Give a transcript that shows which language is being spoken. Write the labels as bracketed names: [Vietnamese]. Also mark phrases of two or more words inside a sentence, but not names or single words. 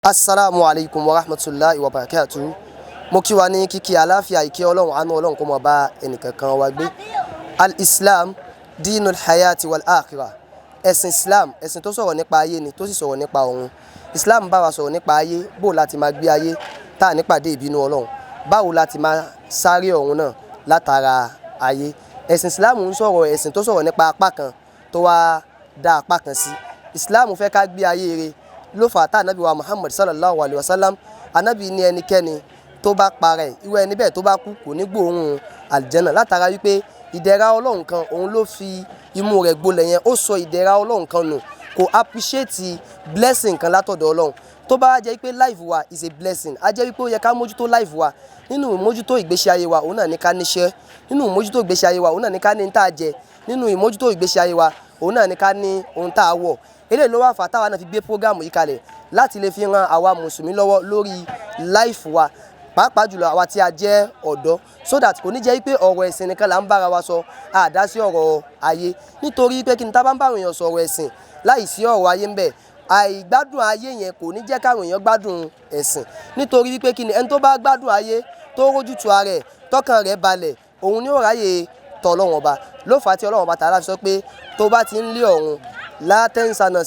[Arabic] السلام عليكم ورحمة الله وبركاته. [Yoruba] Mo kí wa ní kíkí àlàáfíà ìkẹ́ Ọlọ́run àánú Ọlọ́run kó má bá ẹnìkankan wa gbé. [Arabic] الإسلام دين الحياة والآخرة. [Yoruba] Ẹ̀sìn Islam, ẹ̀sìn tó sọ̀rọ̀ nípa ayé ni tó sì sọ̀rọ̀ nípa ọ̀run. Islam bá wa sọ̀rọ̀ nípa ayé, bó láti máa gbé ayé tá ní pàdé ìbínú Ọlọ́run. Báwo láti máa sáré ọ̀run náà látara ayé. Ẹ̀sìn Islam ń sọ̀rọ̀ ẹ̀sìn tó sọ̀rọ̀ nípa apá kan tó wá dá apá kan sí. Islam fẹ́ ká gbé ayé rere ló fà tá ànábì wa Muhammad [Arabic] صلى الله عليه وسلم [Yoruba] ànábì ní ẹnikẹ́ni tó bá parẹ́ irú ẹni bẹ́ẹ̀ tó bá kú kò ní gbóòórùn àlìjẹ́nà látara wípé ìdẹ̀ra Ọlọ́run kan òun ló fi imú rẹ̀ gbolẹ̀ yẹn ó sọ ìdẹ̀ra Ọlọ́run kan nù kò [English] appreciate blessing [Yoruba] kan látọ̀dọ̀ Ọlọ́run tó bá jẹ́ wípé life wa [English] is a blessing [Yoruba] á jẹ́ wípé ó yẹ ká mójútó life wa nínú ìmójútó ìgbésí ayé wa òun náà ní ká níṣẹ́ nínú ìmójútó ìgbésí ayé wa òun náà ní ká ní ní tá a jẹ nínú ìmójútó ìgbésí ayé wa òun náà ní ká ní ohun tá a wọ̀ eléyìí ló wà fà táwa náà fi gbé prógámù yìí kalẹ̀ láti lè fi ran àwa mùsùlùmí lọ́wọ́ lórí life wa pàápàá jùlọ àwa tí a jẹ́ ọ̀dọ́ [English] so that [Yoruba] kò ní jẹ́ wípé ọ̀rọ̀ ẹ̀sìn nìkan là ń bára wa sọ àdá sí ọ̀rọ̀ ayé nítorí pé kí ni tá bá ń bá àwọn èèyàn sọ̀rọ̀ ẹ̀sìn láì sí ọ̀rọ̀ ayé ń bẹ àìgbádùn ayé yẹn kò ní jẹ́ káwọn èèyàn gbádùn ẹ̀sìn nítorí wípé kí ni ẹni tó bá gbádùn ayé tó rójútu ara ẹ̀ tọkàn rẹ̀ balẹ̀ òun ni ó ráyè tọ̀ Ọlọ́run Ọba ló fà á tí Ọlọ́run Ọba tààlà fi sọ pé tó bá ti ń lé ọ̀run látẹ́nsá náà